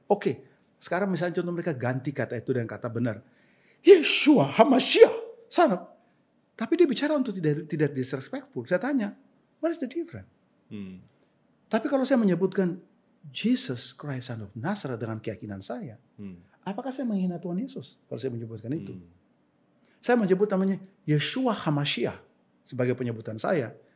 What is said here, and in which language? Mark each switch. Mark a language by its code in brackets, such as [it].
[id] Oke, sekarang misalnya contoh mereka ganti kata itu dengan kata benar. Yeshua HaMashiach, [en] son of. [id] Tapi dia bicara untuk tidak [en] disrespectful. [id] Saya tanya, [en] what is the difference? [id] Tapi kalau saya menyebutkan Jesus Christ Son of Nazareth dengan keyakinan saya, apakah saya menghina Tuhan Yesus kalau saya menyebutkan itu? Saya menyebut namanya Yeshua HaMashiach sebagai penyebutan saya.